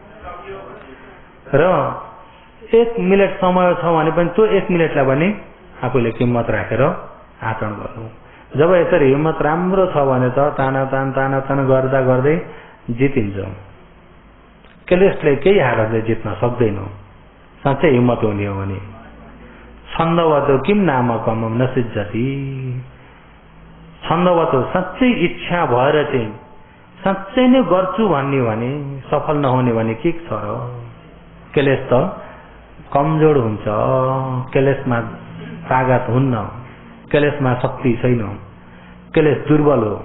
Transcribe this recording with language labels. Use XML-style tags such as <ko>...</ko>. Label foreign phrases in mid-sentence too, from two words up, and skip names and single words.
<ne>र 1 मिनट समय छ भने पनि त्यो 1 मिनटलाई पनि आफूले किम्मत राखेर आचरण गर्नु। जब यसरी हिम्मत राम्रो छ भने त तानातान गर्दा गर्दै जितिन्छ। क्लेशले केही हालतले जित्न सक्दैन साँच्चै हिम्मत हुने हो भने।</ne> <pi>छन्दवतो किम नाम कमम न सिद्धति।</pi> <ne>छन्दवतो साँच्चै इच्छा भएर चाहिँ साँच्चै नै गर्छु भन्ने भने सफल नहुने भने के छ र? क्लेश त कमजोर हुन्छ, क्लेशमा तागत हुन्न, क्लेशमा शक्ति छैन, क्लेश दुर्बल हो।</ne>